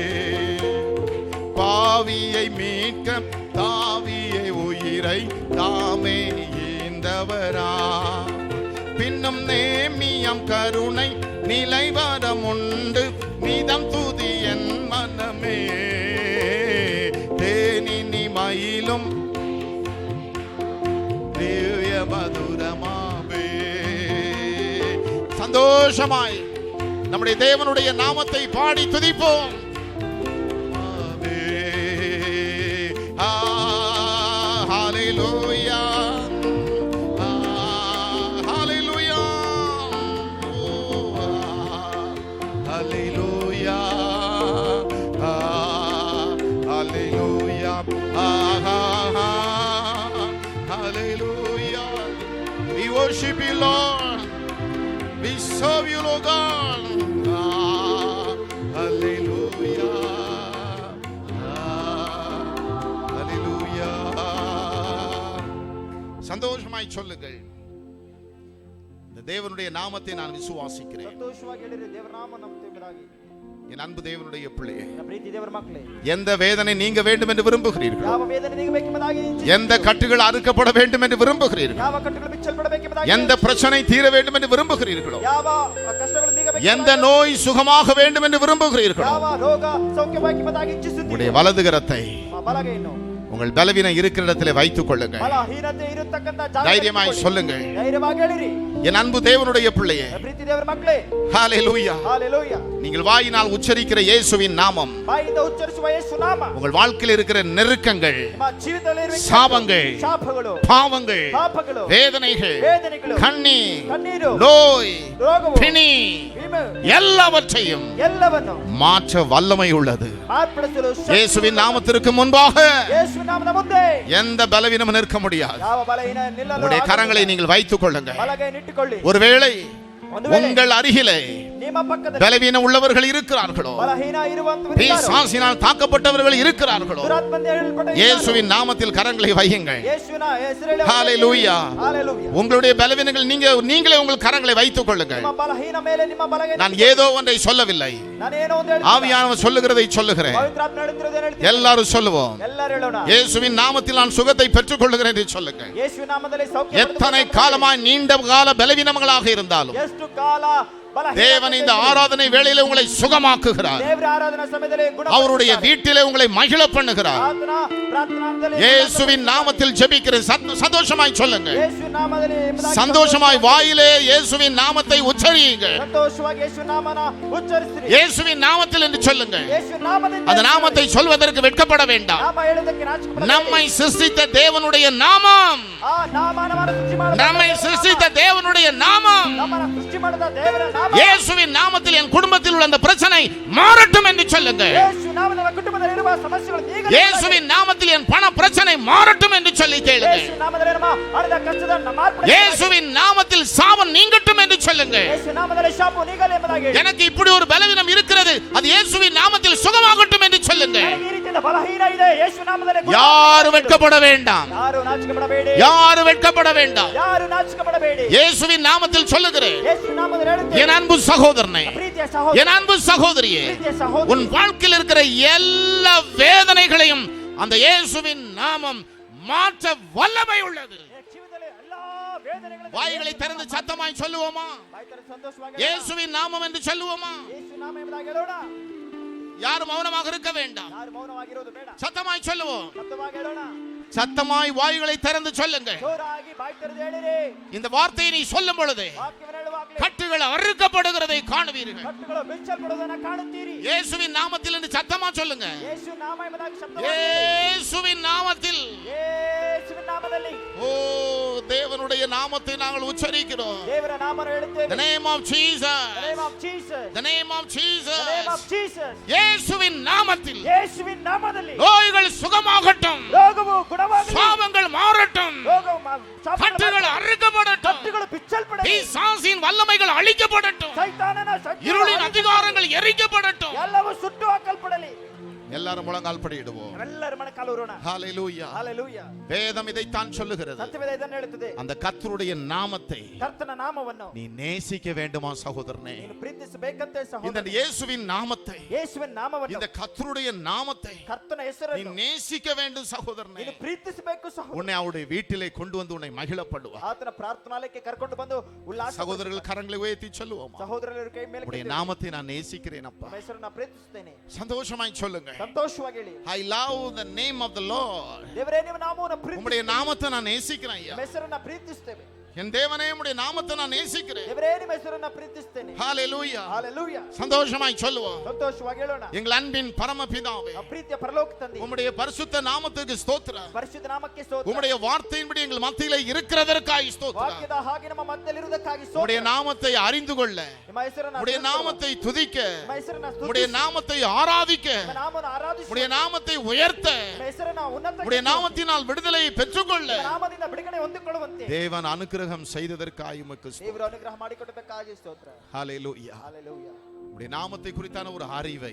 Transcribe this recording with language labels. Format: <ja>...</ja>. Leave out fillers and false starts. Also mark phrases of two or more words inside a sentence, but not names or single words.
<ta>பாவியை மீட்க தாவியை உயிரை தாமே ஈந்தவரா, பின்னும் நேமியம் கருணை நிலைவரம் உண்டு நிதம் துதி என் மனமே, தேனினி மயிலும் திவ்ய மதுரமாமே. சந்தோஷமாய் நம்முடைய தேவனுடைய நாமத்தை பாடி துதிப்போம்.</ta> <en>Hallelujah, hallelujah, hallelujah, hallelujah, hallelujah. We worship you, Lord. We serve you, Lord God. Hallelujah.</en> <ta>சந்தோஷமாய் சொல்லுங்கள், இந்த தேவனுடைய நாமத்தை நான் விசுவாசிக்கிறேன்.</ta> <kn>ಸಂತೋಷವಾಗಿ ಹೇಳಿರಿ, ದೇವರ ನಾಮ ನಂಬುತ್ತೀರಾಗಿ.</kn> <ta>என் அன்பு தேவனுடைய பிள்ளையே,</ta> <kn>ಪ್ರೀತಿ ದೇವರ ಮಕ್ಕಳೇ,</kn> <ta>எந்த வேதனை நீங்க வேண்டும் என்று விரும்புகிறீர்கள்,</ta> <kn>ಯಾವ ವೇದನೆ ನೀಗಬೇಕೆಂಬುದಾಗಿ,</kn> <ta>எந்த கட்டுகள் அறுக்கப்பட வேண்டும் என்று விரும்புகிறீர்கள்,</ta> <kn>ಯಾವ ಕಟ್ಟುಗಳು ಬಿಚ್ಚಲ್ಪಡಬೇಕೆಂಬುದಾಗಿ,</kn> <ta>எந்த பிரச்சனை தீர வேண்டும் என்று விரும்புகிறீர்களோ,</ta> <kn>ಯಾವ ಕಷ್ಟಗಳು ನೀಗಬೇಕೆಂಬುದಾಗಿ,</kn> <ta>எந்த நோய் சுகமாக வேண்டும் என்று விரும்புகிறீர்களோ,</ta> <kn>ಯಾವ ರೋಗ ಸೌಖ್ಯವಾಗಬೇಕೆಂಬುದಾಗಿ ಇಚ್ಛಿಸುತ್ತೀರಿ,</kn> <ta>உங்களுடைய வலது கரத்தை</ta> <kn>ಬಲಗೈಯನ್ನು</kn> <ta>உங்கள் பலவீனம் இருக்கிற இடத்திலே வைத்துக் கொள்ளுங்கள்.</ta> <kn>ಬಲಹೀನತೆ ಇರತಕ್ಕಂತ ಜಾಗದಲ್ಲಿ</kn> <ta>தைரியமாய் சொல்லுங்கள்,</ta> <kn>ಧೈರ್ಯವಾಗಿ ಹೇಳಿರಿ.</kn> <ta>என் அன்பு தேவனுடைய பிள்ளையே,</ta> <kn>ಪ್ರೀತಿ ದೇವರ ಮಕ್ಕಳೇ,</kn> <ta>ஹalleluya, ஹalleluya. நீங்கள் வாயினால் உச்சரிக்கிற இயேசுவின் நாமம்</ta> <kn>ಬಾಯಿಂದ ಉಚ್ಚರಿಸುವ ಯೇಸು ನಾಮ</kn> <ta>உங்கள் வாழ்க்கையில் இருக்கிற நெருக்கங்கள்,</ta> <kn>ನಿಮ್ಮ ಜೀವಿತದಲ್ಲಿ ಇರುವ</kn> <ta>சாபங்கள்,</ta> <kn>ಶಾಪಗಳು,</kn> <ta>பாவங்கள்,</ta> <kn>ಪಾಪಗಳು,</kn> <ta>வேதனைகள்,</ta> <kn>ವೇದನೆಗಳು,</kn> <ta>கண்ணீர்,</ta> <kn>ಕಣ್ಣೀರು,</kn> <ta>நோய்,</ta> <kn>ರೋಗವು,</kn> <ta>பிணி</ta> <kn>ವಿಮೆ,</kn> <ta>எல்லாவற்றையும்</ta> <kn>ಎಲ್ಲವನ್ನು</kn> <ta>மாற்ற வல்லமை உள்ளது.</ta> <kn>ಮಾರ್ಪಡಿಸಲು</kn> <ta>இயேசுவின் நாமத்திற்கு முன்பாக</ta> <kn>ಯೇಸು ನಾಮದ ಮುಂದೆ</kn> <ta>எந்த பலவீனமும் நிற்க முடியாது.</ta> <kn>ಯಾವ ಬಲಹೀನ ನಿಲ್ಲಲು</kn> <ta>உங்களுடைய</ta> <kn>ಆಗುವುದಿಲ್ಲ.</kn> <ta>கரங்களை நீங்கள் வைத்துக் கொள்ளுங்கள்.</ta> <kn>ಬಲಗೈ ನಿಟ್ಟುಕೊಳ್ಳಿ.</kn> <ta>ஒருவேளை</ta> <kn>ಒಂದು ವೇಳೆ</kn> <ta>உங்கள் அருகிலே</ta> <kn>ನಿಮ್ಮ ಪಕ್ಕದಲ್ಲಿ</kn> <ta>பலவீனம் உள்ளவர்கள் இருக்கிறார்களோ,</ta> <kn>ಬಲಹೀನ ಇರುವಂತವರು</kn> <ta>பிசாசினால் தாக்கப்பட்டவர்கள் இருக்கிறார்களோ,</ta> <kn>ದುರಾತ್ಮದಿಂದ ಏಳಲ್ಪಟ್ಟ</kn> <ta>இயேசுவின் நாமத்தில் கரங்களை வையுங்கள்.</ta> <kn>ಯೇಸುವಿನ ಹೆಸರಲ್ಲಿ</kn> <ta>ஹalleluya. ஹalleluya. உங்களுடைய பலவீனங்கள் நீங்களே உங்கள் கரங்களை வைத்துக் கொள்ளுங்கள்.</ta> <kn>ನಿಮ್ಮ ಬಲಹೀನ ಮೇಲೆ ನಿಮ್ಮ ಬಲಗೈ.</kn> <ta>நான் ஏதோ ஒன்றை சொல்லவில்லை,</ta> <kn>ನಾನೇನೋ ಒಂದು ಹೇಳ್ತೀನಿ.</kn> <ta>ஆவியானவர் சொல்லுகிறதை சொல்லுகிறேன்.</ta> <kn>ಪವಿತ್ರಾತ್ಮ ಹೇಳುತ್ತಿರುವುದನ್ನು ಹೇಳ್ತೀನಿ.</kn> <ta>எல்லாரும் சொல்லுவோம்,</ta> <kn>ಎಲ್ಲರೂ ಹೇಳೋಣ.</kn> <ta>இயேசுவின் நாமத்தில் நான் சுகத்தை பெற்றுக் கொள்ளுகிறேன் என்று சொல்லுங்கள்.</ta> <kn>ಯೇಸುವಿನ ನಾಮದಲ್ಲಿ ಸೌಖ್ಯ</kn> <ta>எத்தனை காலமாய் நீண்ட கால பலவீனங்களாக இருந்தாலும்,</ta> <kn>ಎಷ್ಟು ಕಾಲ</kn> <ta>தேவன் இந்த ஆராதனை வேளையிலே உங்களை சுகமாக்குகிறார்.</ta> <kn>ದೇವರ ಆರಾಧನಾ ಸಮಯದಲ್ಲಿ</kn> <ta>அவருடைய வீட்டிலே உங்களை மகிழ பண்ணுகிறார். இயேசுவின் நாமத்தில் ஜெபிக்கிறேன். சந்தோஷமாய் சொல்லுங்க.</ta> <kn>ಯೇಸು ನಾಮದಲ್ಲಿ</kn> <ta>சந்தோஷமாய் வாயிலே இயேசுவின் நாமத்தை உச்சரியுங்க.</ta> <kn>ಸಂತೋಷವಾಗಿ ಯೇಸು ನಾಮನ ಉಚ್ಚರಿಸಿರಿ.</kn> <ta>இயேசுவின் நாமத்தில் என்று சொல்லுங்க.</ta> <kn>ಯೇಸು ನಾಮದಿಂದ</kn> <ta>அந்த நாமத்தை சொல்வதற்கு வெட்கப்பட வேண்டாம்.</ta> <kn>ನಾಮ ಹೇಳುವುದಕ್ಕೆ ನಾಚಿಕೆಪಡಬೇಡಿ.</kn> <ta>நம்மை சிருஷ்டித்த தேவனுடைய நாமம்,</ta> <kn>ಆ ನಾಮನ ಸೃಷ್ಟಿ ಮಾಡಿದ</kn> <ta>நம்மை சிருஷ்டித்த தேவனுடைய நாமம்,</ta> <kn>ನಮ್ಮನ್ನ ಸೃಷ್ಟಿ ಮಾಡಿದ ದೇವರ ನಾಮ.</kn> <ta>இயேசுவின் நாமத்தில் என் குடும்பத்தில் உள்ள அந்த பிரச்சனை மாறட்டும் என்று சொல்லுங்க.</ta> <kn>ಯೇಸು ನಾಮದಲ್ಲಿ ಕುಟುಂಬದಲ್ಲಿ ಇರುವ ಸಮಸ್ಯೆಗಳು ಈಗ</kn> <ta>இயேசுவின் நாமத்தில் என் பண பிரச்சனை மாறட்டும் என்று சொல்லி கேளுங்க.</ta> <kn>ಯೇಸು ನಾಮದಲ್ಲಿ ನಮ್ಮ ಹಣದ ಕಷ್ಟದ ಮಾರ್ಪಡಿಸಿ.</kn> <ta>இயேசுவின் நாமத்தில் சாபம் நீங்கட்டும் என்று சொல்லுங்க.</ta> <kn>ಯೇಸು ನಾಮದಲ್ಲಿ ಶಾಪ ನೀಗಲಿ ಎಂಬುದಾಗಿ.</kn> <ta>எனக்கு இப்படி ஒரு பலவீனம் இருக்கிறது, அது இயேசுவின் நாமத்தில் சுகமாகட்டும் என்று சொல்லுங்க.</ta> <kn>ನನಗೆ ಈ ರೀತಿಯ ಬಲಹೀನ ಇದೆ, ಯೇಸು ನಾಮದಲ್ಲಿ ಗುಣ.</kn> <ta>யாரு வெட்கப்பட வேண்டாம்,</ta> <kn>ಯಾರು ನಾಚಿಕೆಪಡಬೇಡಿ.</kn> <ta>யாரு வெட்கப்பட வேண்டாம்.</ta> <kn>ಯಾರು ನಾಚಿಕೆಪಡಬೇಡಿ.</kn> <ta>இயேசுவின் நாமத்தில் சொல்லுகிறேன்.</ta> <kn>ಯೇಸು ನಾಮದಲ್ಲಿ ಹೇಳುತ್ತೇನೆ.</kn> <ta>என் அன்பு சகோதரனே,</ta> <kn>ಪ್ರೀತಿಯ ಸಹೋದರ,</kn> <ta>என் அன்பு சகோதரியே,</ta> <kn>ಪ್ರೀತಿಯ ಸಹೋದರಿ,</kn> <ta>உன் வாழ்க்கையில் இருக்கிற எல்லா வேதனைகளையும் அந்த இயேசுவின் நாமம் மாற்ற வல்லமை உள்ளது.</ta> <kn>ಜೀವನದಲ್ಲಿ ಎಲ್ಲಾ ವೇದನೆಗಳನ್ನು</kn> <ta>வாய்களை திறந்து சத்தமாய் சொல்லுவோமா?</ta> <kn>ಬಾಯ್ತಾರೆ ಸಂತೋಷವಾಗಿ</kn> <ta>இயேசுவின் நாமம் என்று சொல்லுவோமா?</ta> <kn>ಯೇಸು ನಾಮ ಎಂಬುದಾಗಿ ಹೇಳೋಣ.</kn> <ta>யாரும் மௌனமாக இருக்க வேண்டாம்.</ta> <kn>ಯಾರು ಮೌನವಾಗಿರೋದು ಬೇಡ.</kn> <ta>சத்தமாய் சொல்லுவோம்.</ta> <kn>ಶಬ್ದವಾಗಿ ಹೇಳೋಣ.</kn> <ta>சத்தமாய் வாய்களை திறந்து சொல்லுங்க.</ta> <kn>ಜೋರಾಗಿ ಬಾಯಿ ತೆರೆದು ಹೇಳಿರಿ.</kn> <ta>இந்த வார்த்தையை நீ சொல்லும் பொழுது</ta> <kn>ವಾಕ್ಯವನ್ನು ಹೇಳುವಾಗಲೇ</kn> <ta>கட்டுகள் அறுக்கப்படுகிறதை காணுவீர்கள்.</ta> <kn>ಕಟ್ಟುಗಳು ಬಿಚ್ಚಲ್ಪಡುವುದನ್ನು ಕಾಣುತ್ತೀರಿ.</kn> <ta>இயேசுவின் நாமத்தில் என்று சத்தமா சொல்லுங்க.</ta> <kn>ಯೇಸು ನಾಮ ಎಂಬುದಾಗಿ ಶಬ್ದವಾಗಿ</kn> <ta>இயேசுவின் நாமத்தில்.</ta> <kn>ಯೇಸುವಿನ ನಾಮದಲ್ಲಿ.</kn> <ta>ஓ, தேவனுடைய நாமத்தை நாங்கள் உச்சரிக்கிறோம்.</ta> <kn>ದೇವರ ನಾಮವನ್ನು ಹೇಳುತ್ತೇವೆ.</kn> <en>The name of Jesus. The name of Jesus. The name of Jesus. The name of Jesus.</en> <ta>இயேசுவின் நாமத்தில்</ta> <kn>ಯೇಸುವಿನ ನಾಮದಲ್ಲಿ</kn> <ta>நோய்கள் சுகமாகட்டும்,</ta> <kn>ರೋಗವು ಗುಣವಾಗಲಿ.</kn> <ta>சாபங்கள் மாறட்டும்,</ta> <kn>ರೋಗವು</kn> <ta>கட்டுகள் அறுக்கப்படட்டும்,</ta> <kn>ಕಟ್ಟುಗಳು ಬಿಚ್ಚಲ್ಪಡಲಿ.</kn> <ta>பிசாசின் வல்லமைகள் அழிக்கப்படட்டும்,</ta> <kn>ಸೈತಾನನ ಶಕ್ತಿಗಳು</kn> <ta>இருளின் அதிகாரங்கள் எரிக்கப்படட்டும்.</ta> <kn>ಎಲ್ಲವೂ ಸುಟ್ಟು ಹಾಕಲ್ಪಡಲಿ.</kn> <ta>எல்லாரும் முழங்கால் படியிடுவோம்.</ta> <kn>ಎಲ್ಲರ ಮೊಣಕಾಲೂರೋಣ.</kn> <ta>ஹalleluya.</ta> <en>Hallelujah.</en> <ta>வேதம் இதைத்தான் சொல்லுகிறது.</ta> <kn>ಸತ್ಯವೇದ ಇದನ್ನು ಹೇಳುತ್ತದೆ.</kn> <ta>அந்த கர்த்தருடைய நாமத்தை</ta> <kn>ಕರ್ತನ ನಾಮವನ್ನು</kn> <ta>நீ நேசிக்க வேண்டுமா சகோதரனே?</ta> <kn>ನೀನು ಪ್ರೀತಿಸಬೇಕಂತೆ</kn> <ta>இந்த</ta> <kn>ಸಹೋದರ.</kn> <ta>இயேசுவின் நாமத்தை,</ta> <kn>ಯೇಸುವಿನ ನಾಮವನ್ನು,</kn> <ta>இந்த கர்த்தருடைய நாமத்தை</ta> <kn>ಕರ್ತನ</kn> <ta>நீ</ta> <kn>ಹೆಸರನ್ನು</kn> <ta>நேசிக்க வேண்டும் சகோதரனே.</ta> <kn>ನೀನು ಪ್ರೀತಿಸಬೇಕು ಸಹೋದರ.</kn> <ta>உன்னை அவருடைய வீட்டிலே கொண்டு வந்து உன்னை மகிழப்படுவார்.</ta> <kn>ಆತನ ಪ್ರಾರ್ಥನಾಲಯಕ್ಕೆ ಕರ್ಕೊಂಡು ಬಂದು ಉಲ್ಲಾಸ.</kn> <ta>சகோதரர்கள் கரங்களை உயர்த்தி சொல்லுவோமா?</ta> <kn>ಸಹೋದರರ ಕೈ ಮೇಲೆ</kn> <ta>உடைய நாமத்தை நான் நேசிக்கிறேன் அப்பா.</ta> <kn>ನಿಮ್ಮ ಹೆಸರನ್ನು ಪ್ರೀತಿಸುತ್ತೇನೆ.</kn> <ta>சந்தோஷமாய் சொல்லுங்க.</ta> <kn>ಸಂತೋಷವಾಗಿ ಹೇಳಿ.</kn> <en>I love the name of the Lord.</en> <kn>ದೇವರೇ ನಿಮ್ಮ ನಾಮವನ್ನು</kn> <ta>உம்முடைய</ta> <kn>ಪ್ರೀತಿಸುತ್ತೇನೆ.</kn> <ta>நாமத்தை நான் நேசிக்கிறேன் ஐயா.</ta> <kn>ನಿಮ್ಮ ಹೆಸರನ್ನು ಪ್ರೀತಿಸುತ್ತೇವೆ.</kn> <ta>என் தேவனே, உம்முடைய நாமத்தை நான் நேசிக்கிறேன்.</ta> <kn>ದೇವರೇ ನಿಮ್ಮ ಹೆಸರನ್ನು ಪ್ರೀತಿಸುತ್ತೇನೆ.</kn> <ta>ஹalleluya.</ta> <en>Hallelujah.</en> <ta>சந்தோஷமாய் சொல்லுவோம்.</ta> <kn>ಸಂತೋಷವಾಗಿ ಹೇಳೋಣ.</kn> <ta>எங்கள் அன்பின் பரமபிதாவே,</ta> <kn>ನಮ್ಮ ಪ್ರೀತಿಯ ಪರಲೋಕ ತಂದೆ,</kn> <ta>உம்முடைய பரிசுத்த நாமத்துக்கு ஸ்தோத்திரம்.</ta> <kn>ಪರಿಶುದ್ಧ ನಾಮಕ್ಕೆ ಸ್ತೋತ್ರ.</kn> <ta>உம்முடைய வார்த்தையின்படி எங்கள் மத்தியிலே இருக்கிறதற்காய் ஸ்தோத்திரம்.</ta> <kn>ವಾಕ್ಯದ ಹಾಗೆ ನಮ್ಮ ಮಧ್ಯದಲ್ಲಿರುವುದಕ್ಕಾಗಿ</kn> <ta>உம்முடைய</ta> <kn>ಸ್ತೋತ್ರ.</kn> <ta>நாமத்தை அறிந்து கொள்ள,</ta> <kn>ನಿಮ್ಮ ಹೆಸರನ್ನು</kn> <ta>உம்முடைய</ta> <kn>ಸ್ತುತಿಸುವ.</kn> <ta>நாமத்தை துதிக்க,</ta> <kn>ನಿಮ್ಮ ಹೆಸರನ್ನು</kn> <ta>உம்முடைய</ta> <kn>ಸ್ತುತಿಸಿ.</kn> <ta>நாமத்தை ஆராதிக்க,</ta> <kn>ನಿಮ್ಮ ನಾಮವನ್ನು ಆರಾಧಿಸಿ.</kn> <ta>உம்முடைய நாமத்தை உயர்த்த,</ta> <kn>ನಿಮ್ಮ ಹೆಸರನ್ನು ಉನ್ನತಕ್ಕೆ</kn> <ta>உம்முடைய</ta> <kn>ಎತ್ತಿಸಿ.</kn> <ta>நாமத்தினால் விடுதலை பெற்றுக்கொள்ள</ta> <kn>ನಿಮ್ಮ ನಾಮದಿಂದ ಬಿಡುಗಡೆ ಹೊಂದಿಕೊಳ್ಳುವಂತೆ</kn> <ta>தேவன் அனுக்கிரகம் செய்ததற்காய் உமக்கு ஸ்தோத்திரம்.</ta> <kn>ದೇವರು ಅನುಗ್ರಹ ಮಾಡಿಕೊಟ್ಟದಕ್ಕಾಗಿ ಸ್ತೋತ್ರ.</kn> <ta>ஹalleluya.</ta> <en>Hallelujah.</en> <ta>உம்முடைய நாமத்தை குறித்தான ஒரு அறிவை,</ta>